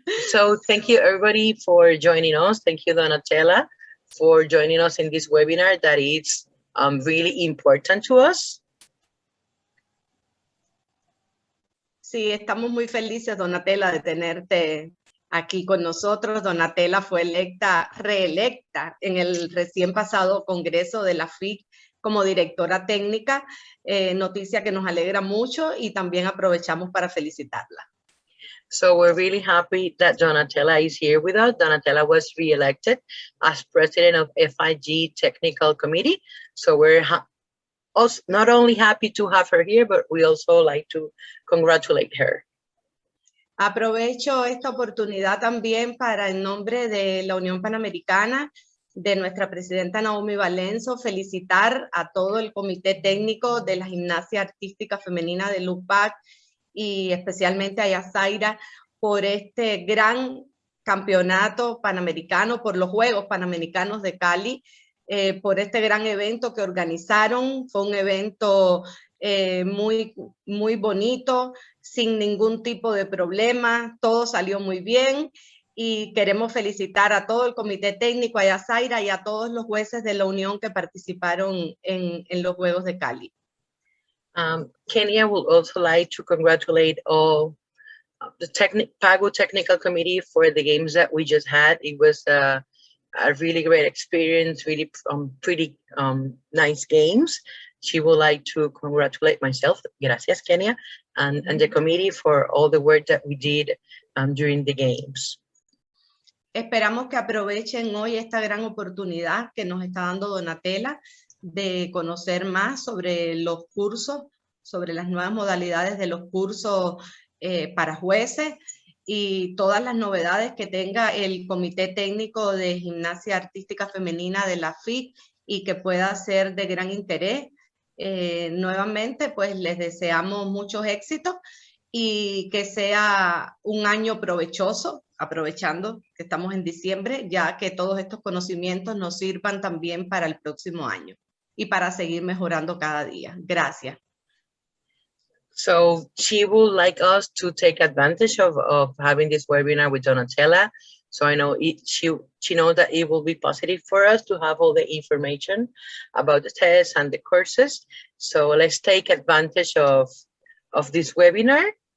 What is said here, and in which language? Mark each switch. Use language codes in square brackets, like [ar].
[en] So thank you everybody for joining us. Thank you, Donatella, for joining us in this webinar that is really important to us. [es] Sí, estamos muy felices, Donatella, de tenerte aquí con nosotros. Donatella fue reelecta en el recién pasado Congreso de la FIC como directora técnica, noticia que nos alegra mucho y también aprovechamos para felicitarla. [en] So we're really happy that Donatella is here with us. Donatella was re-elected as president of FIG Technical Committee. So we're also not only happy to have her here, but we also like to congratulate her. [es] Aprovecho esta oportunidad también para, en nombre de la Unión Panamericana, de nuestra presidenta Naomi Valenzo, felicitar a todo el comité técnico de la gimnasia artística femenina del UPAG y especialmente a Yasaira por este gran campeonato panamericano, por los Juegos Panamericanos de Cali, por este gran evento que organizaron. Fue un evento muy bonito, sin ningún tipo de problema, todo salió muy bien y queremos felicitar a todo el comité técnico, a Yasaira y a todos los jueces de la Unión que participaron en los Juegos de Cali. [en] Kenya would also like to congratulate all the PAGU technical committee for the games that we just had. It was a really great experience, really pretty nice games. She would like to congratulate myself, [es] gracias Kenya, [en] and the committee for all the work that we did during the games. [es] Esperamos que aprovechen hoy esta gran oportunidad que nos está dando Donatella de conocer más sobre los cursos, sobre las nuevas modalidades de los cursos para jueces y todas las novedades que tenga el Comité Técnico de Gimnasia Artística Femenina de la FIC y que pueda ser de gran interés. Nuevamente, pues les deseamos muchos éxitos y que sea un año provechoso, aprovechando que estamos en diciembre, ya que todos estos conocimientos nos sirvan también para el próximo año y para seguir mejorando cada día. Gracias. [en] So she would like us to take advantage of having this webinar with Donatella. So I know she knows that it will be positive for us to have all the information about the tests and the courses. So let's take advantage of this webinar.